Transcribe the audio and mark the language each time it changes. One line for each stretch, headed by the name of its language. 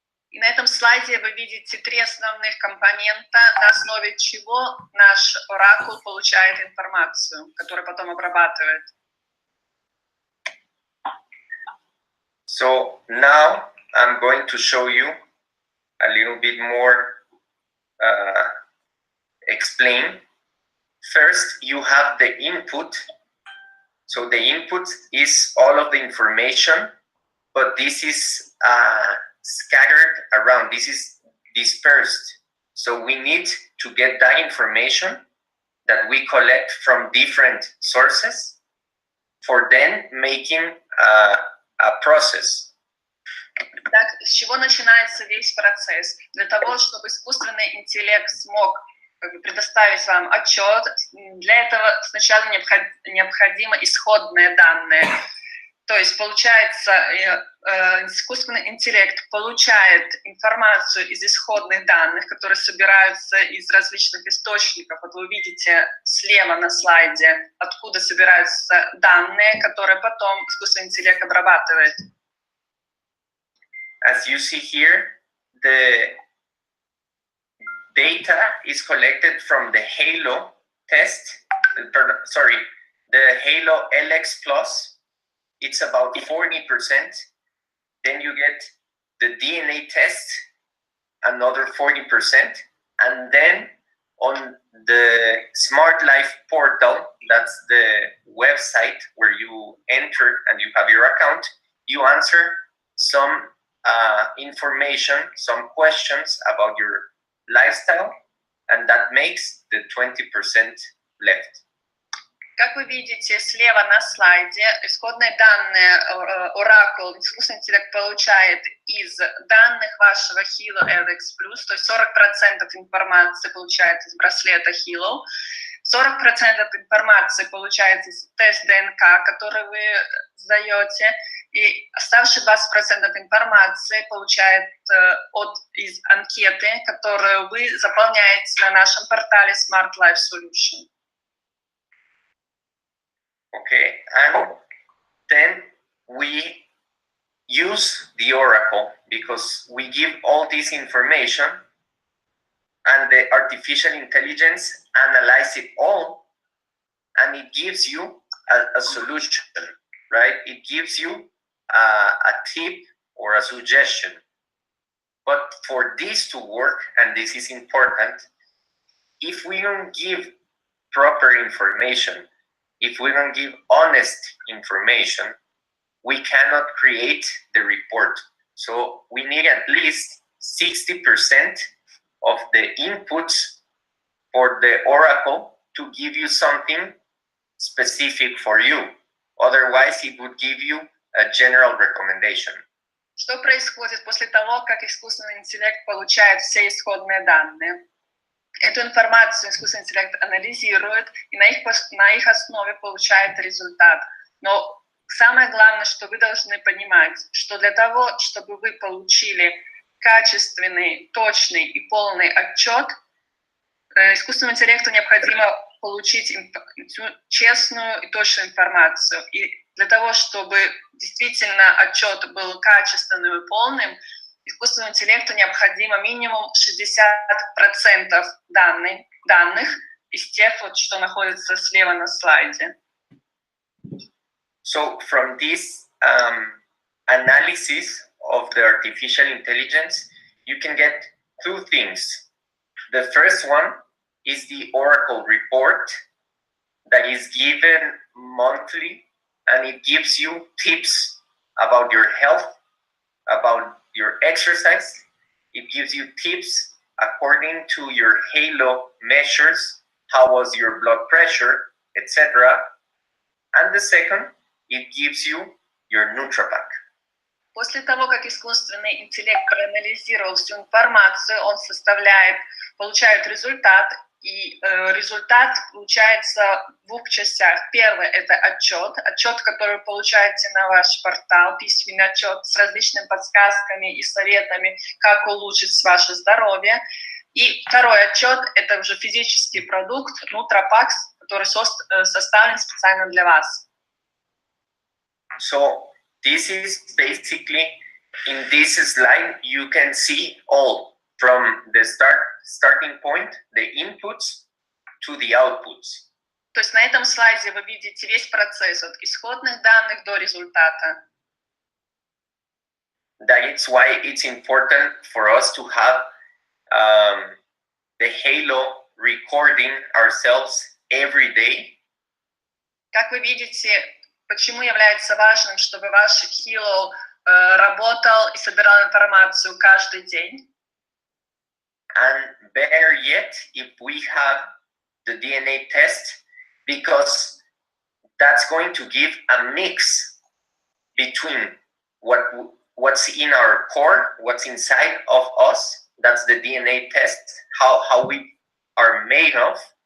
Russian: И на этом слайде вы видите три основных компонента, на основе чего наш оракул получает информацию, которую потом обрабатывает.
English: So now I'm going to show you a little bit more explain. First, you have the input. So the input is all of the information, but this is scattered around. This is dispersed. So we need to get that information that we collect from different sources for then making a process.
Russian: Так, с чего начинается весь процесс? Для того, чтобы искусственный интеллект смог предоставить вам отчет, для этого сначала необходимы исходные данные. То есть, получается, искусственный интеллект получает информацию из исходных данных, которые собираются из различных источников. Вот вы видите слева на слайде, откуда собираются данные, которые потом искусственный интеллект обрабатывает.
English: As you see here, the data is collected from the HALO test. The HALO LX Plus. It's about 40%. Then you get the DNA test, another 40%. And then on the Smart Life portal, that's the website where you enter and you have your account, you answer some information, some questions about your lifestyle, and that makes the 20% left.
Russian: Как вы видите слева на слайде, исходные данные Oracle, искусственный интеллект получает из данных вашего Hilo LX+, то есть 40% информации получает из браслета Hilo, 40% информации получается из теста ДНК, который вы сдаете, и оставшие 20% информации получает из анкеты, которую вы заполняете на нашем портале Smart Life Solution.
English: Okay, and then we use the Oracle because we give all this information and the artificial intelligence analyze it all and it gives you a solution, right? It gives you a tip or a suggestion. But for this to work, and this is important, if we don't give proper information, if we don't give honest information, we cannot create the report. So we need at least 60% of the inputs for the Oracle to give you something specific for you. Otherwise, it would give you a general recommendation.
Russian: Что происходит после того, как искусственный интеллект получает все исходные данные? Эту информацию искусственный интеллект анализирует и на их основе получает результат. Но самое главное, что вы должны понимать, что для того, чтобы вы получили качественный, точный и полный отчет, искусственному интеллекту необходимо получить честную и точную информацию. И для того, чтобы действительно отчет был качественным и полным, искусственному интеллекту необходимо минимум 60% данных из тех, что находится слева на слайде.
English: So from this analysis of the artificial intelligence, you can get two things. The first one is the Oracle report that is given monthly, and it gives you tips about your health, about your exercise. It gives you tips according to your HALO measures, how was your blood pressure, etc. And the second, it gives you your NutraPak.
Russian: После того, как искусственный интеллект проанализировал всю информацию, он получает результат, и результат получается в двух частях. Первый – это отчет, который вы получаете на ваш портал, письменный отчет с различными подсказками и советами, как улучшить ваше здоровье. И второй отчет – это уже физический продукт NutraPak, который составлен специально для вас.
English: So this is basically, in this slide, you can see all from the starting point, the inputs to the outputs.
Russian: То есть на этом слайде вы видите весь процесс от исходных данных до результата.
English: That is why it's important for us to have the Halo recording ourselves every day.
Russian: Как вы видите, почему является важным, чтобы ваш Halo работал и собирал информацию каждый день?
English: And better yet, if we have the DNA test, because that's going to give a mix between what's in our core, what's inside of us. That's the DNA test, how we are made of.